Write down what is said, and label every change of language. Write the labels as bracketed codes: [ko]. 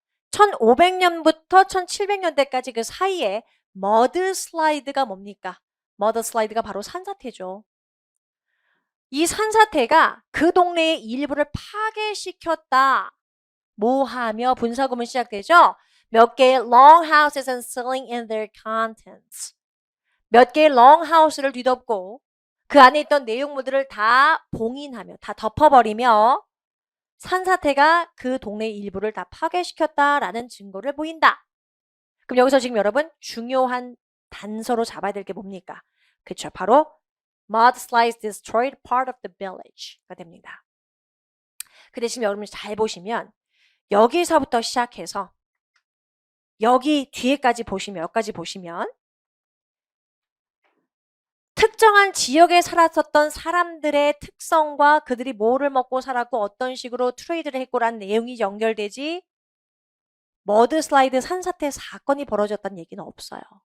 [ko] 1500년부터 1700년대까지 그 사이에 머드 슬라이드가 뭡니까? 머드 슬라이드가 바로 산사태죠. 이 산사태가 그 동네의 일부를 파괴시켰다. 뭐 하며 분사구문 시작되죠? 몇 개의 [en] long houses and selling in their contents. [ko] 몇 개의 롱하우스를 뒤덮고 그 안에 있던 내용물들을 다 봉인하며 다 덮어버리며 산사태가 그 동네 일부를 다 파괴시켰다라는 증거를 보인다. 그럼 여기서 지금 여러분 중요한 단서로 잡아야 될 게 뭡니까? 그쵸, 바로 [en] mudslides destroyed part of the village [ko] 가 됩니다. 근데 지금 여러분 잘 보시면 여기서부터 시작해서 여기 뒤에까지 보시면 여기까지 보시면 특정한 지역에 살았었던 사람들의 특성과 그들이 뭐를 먹고 살았고 어떤 식으로 트레이드를 했고라는 내용이 연결되지 머드슬라이드 산사태 사건이 벌어졌다는 얘기는 없어요.